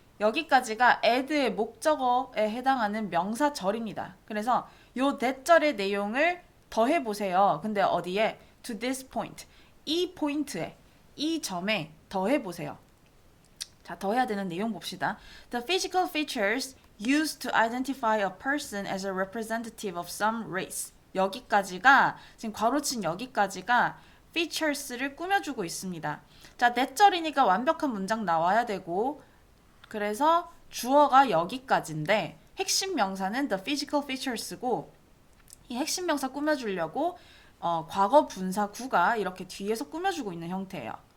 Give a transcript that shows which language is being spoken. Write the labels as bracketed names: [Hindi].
[Korean] 여기까지가 add의 목적어에 해당하는 명사절입니다. 그래서 요 대절의 내용을 더해 보세요. 근데 어디에? [English] to this point. [Korean] 이 포인트에, 이 점에 더해 보세요. 자, 더해야 되는 내용 봅시다. [English] The physical features used to identify a person as a representative of some race. [Korean] 여기까지가, 지금 괄호친 여기까지가 features를 꾸며주고 있습니다. 자, 대절이니까 완벽한 문장 나와야 되고, 그래서 주어가 여기까지인데 핵심 명사는 the physical features고, 이 핵심 명사 꾸며주려고 과거 분사 구가 이렇게 뒤에서 꾸며주고 있는 형태예요.